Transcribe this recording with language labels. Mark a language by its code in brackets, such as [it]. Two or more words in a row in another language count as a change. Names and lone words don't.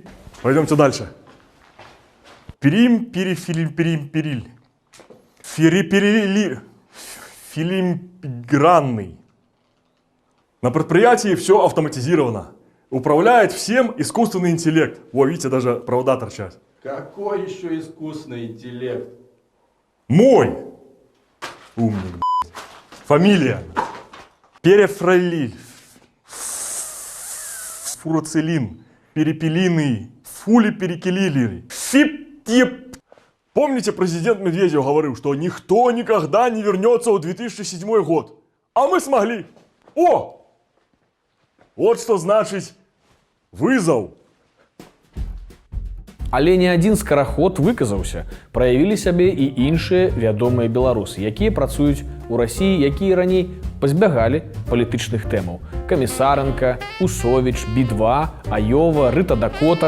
[ru] Пойдемте дальше. Филимгранный. На предприятии все автоматизировано. Управляет всем искусственный интеллект. Во, видите, даже провода торчат. Какой еще искусственный интеллект? Мой! Умник, блядь. Фамилия. Перефролиль. Фуроцилин. Перепелиный. Фулиперекелилий. Фип-тип. Помните, президент Медведев говорил, что никто никогда не вернется в 2007 год. А мы смогли. О! Вот что значит вызов. [be] Але не адзін скараход выказаўся. Праявілі сябе і іншыя вядомыя беларусы, якія працуюць у Расіі, якія раней пазбягалі палітычных тэмаў. Камісаренка, Усовіч, Би-2, Аёва, Рыта Дакота.